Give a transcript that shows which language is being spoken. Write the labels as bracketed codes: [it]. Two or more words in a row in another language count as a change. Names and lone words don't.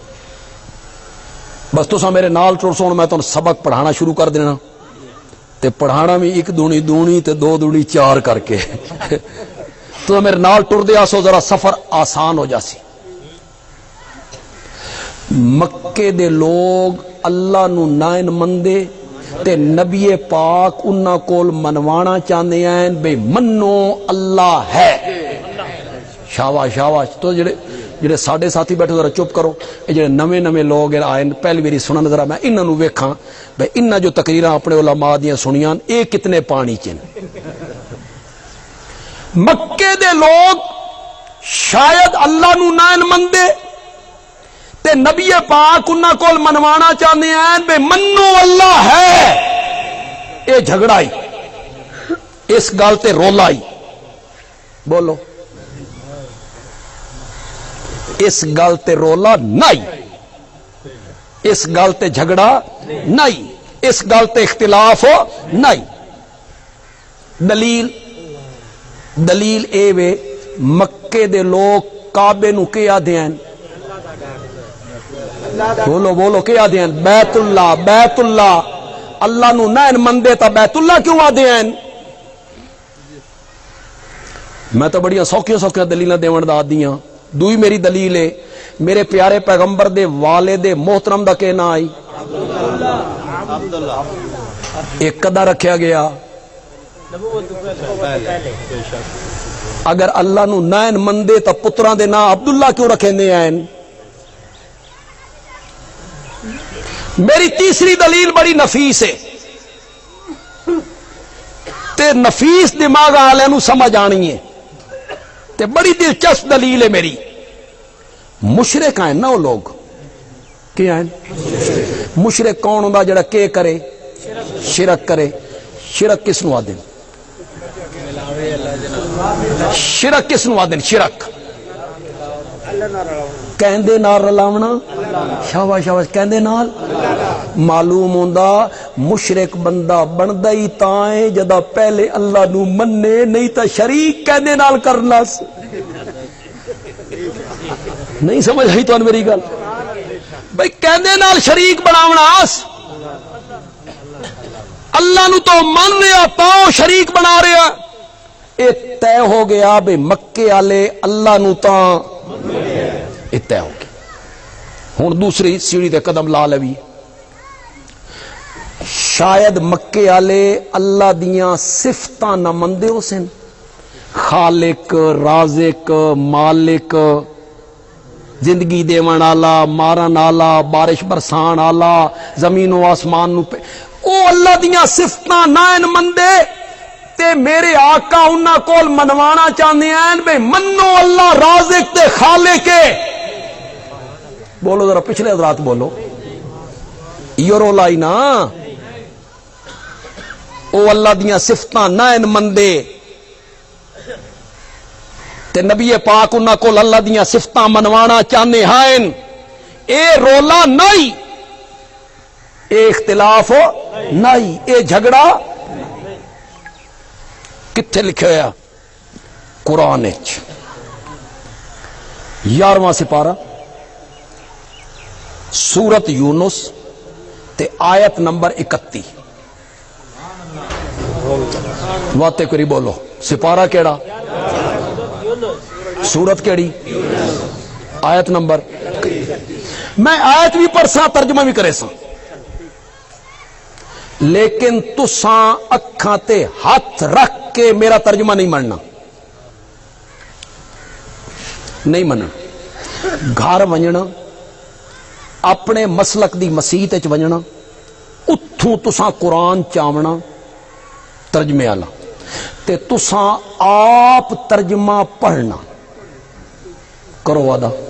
[pa] بس تساں میرے نال ٹر سو، میں تمہیں سبق پڑھانا شروع کر دینا. تے پڑھانا بھی 1 دونی 2 تے 2 دونی 4 کر کے. تو میرے نال ٹر دیا سو، ذرا سفر آسان ہو جاسی. مکے دے لوگ اللہ نو نائن مندے تے نبی پاک انہاں کول منوانا [ur] چاہتے ہیں [pa] بے منو اللہ ہے. شاباش شاباش. تو جڑے ساڈے ساتھی بیٹھے ذرا چپ کرو. یہ جڑے نویں لوگ آئے پہلی باری سنن، ذرا میں انہاں نو ویکھاں بھئی انہاں جو تقریراں اپنے علماء دیاں سنیاں اے کتنے پانی چن. مکے دے لوگ شاید اللہ نو نائن مندے تے نبی پاک انہاں کول منوانا [ur] چاہتے ہیں [pa] بے منو اللہ ہے. اے جھگڑائی، اس گل تے رولائی. بولو، اس گل تے رولا نہیں، اس گل تے جھگڑا نہیں، اس گل تے اختلاف نہیں. دلیل اے وے مکے دے لوگ کعبے نو کے آدھے ہیں؟ بولو کہ آدھے ہیں؟ بیت اللہ. بیت اللہ اللہ نو نین مندے تا بیت اللہ کیوں آدھے ہیں؟ میں تو بڑی سوکھیاں سوکھیاں دلیلاں دیون دا عادی ہاں. دوئی میری دلیل ہے میرے پیارے پیغمبر دے والد محترم دا کہنا آئی ایک قدر رکھیا گیا. اگر اللہ نو نین مندے تا پتراں دے نا عبداللہ کیوں رکھیندے ہیں؟ میری تیسری دلیل بڑی نفیس ہے تے نفیس دماغ والے نو سمجھ آنی ہے تے بڑی دلچسپ دلیل ہے میری. [ur] مشرک ہیں نا وہ لوگ کیا ہیں؟ [pa] مشرک کون ہوندا جڑا کہ کرے شرک کرے. شرک کس نو آدن؟ شرک کس نو آدن؟ شرک کہندے نال رلاونا. شاباش شاباش. کہندے نال معلوم ہوندا مشرک بندہ بندا ہی تاں ہے جدا پہلے اللہ نو مننے نہیں تا شریک کہندے نال کرنا. نہیں سمجھ آئی تو میری گل بھائی کہندے نال شریک بناونا اللہ نو تو من رہا تاں شریک بنا رہا. اے طے ہو گیا بے مکے والے اللہ نو تاں اے طے ہو گیا. ہن دوسری سیڑھی تے قدم لا لوی. شاید مکے والے اللہ دیاں صفتاں نہ مندے ہو سن. خالق رازق مالک زندگی دیون والا مارن والا بارش برسان والا زمین و آسمان نو پہ او اللہ دیاں صفتاں نہ مندے تے میرے آقا انہاں کول منوانا چاہندے ہیں بے منو اللہ رازق تے خالق ہے. بولو ذرا پچھلے حضرات بولو یہ رولا ہی نا. او اللہ دیاں صفتاں نہ مندے تے نبی پاک انہاں کول اللہ دیاں صفتاں منوانا چاہنے ہیں. اے رولا نہیں اے اختلاف نہیں اے جھگڑا کتھے لکھے ہویا؟ قرآن 11واں سپارہ سورت یونس تے آیت نمبر 31. واتے کری بولو سپارہ کیڑا سورت کیڑی آیت نمبر. میں آیت بھی پڑھ سا ترجمہ بھی کرے سا لیکن تساں اکھاں تے ہاتھ رکھ کے میرا ترجمہ نہیں مننا. نہیں مننا. گھر ونجنا اپنے مسلک دی مسیت وچ ونجنا اتھوں تساں قرآن چاونا ترجمے والا تے تساں آپ ترجمہ پڑھنا کرو وعدہ.